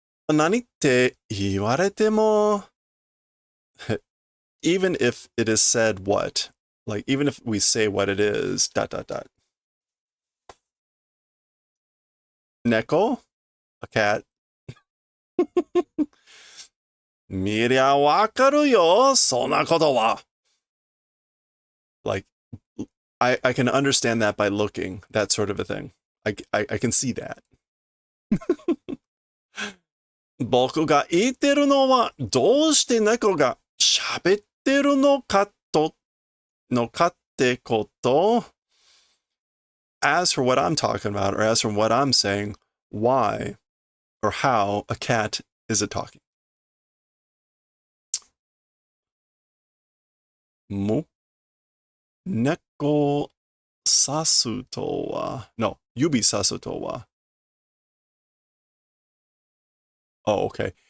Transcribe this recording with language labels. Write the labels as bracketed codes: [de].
[ja] Nani te iwarete mo? [en] Even if it is said what, like even if we say what it is, ... [ja] Neko, [en] a cat. [ja] 見りゃわかるよ、そんなことは. Like, [en] I can understand that by looking, that sort of a thing. I can see that. [ja] 僕が言ってるのはどうして猫が喋ってるのかってこと。 [en] As for what I'm talking about, or as for what I'm saying, why or how a cat is it talking? [ja] も猫さすとは No, 指さすとは [en] Oh, okay.